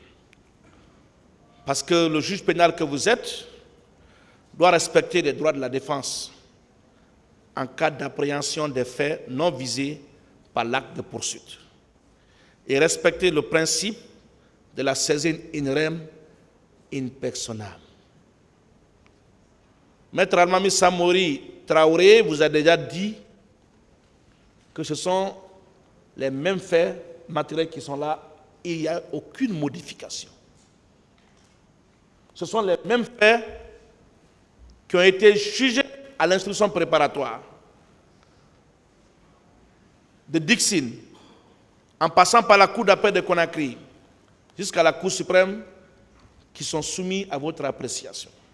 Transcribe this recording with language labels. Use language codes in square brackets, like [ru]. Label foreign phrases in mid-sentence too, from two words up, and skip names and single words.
[fr] Parce que le juge pénal que vous êtes doit respecter les droits de la défense en cas d'appréhension des faits non visés par l'acte de poursuite et respecter le principe de la saisine [la] in rem in persona. [fr] Maître Almami Samori Traoré vous a déjà dit que ce sont les mêmes faits matériels qui sont là et il n'y a aucune modification. Ce sont les mêmes faits qui ont été jugés à l'instruction préparatoire de Dixin, en passant par la Cour d'appel de Conakry, jusqu'à la Cour suprême, qui sont soumis à votre appréciation.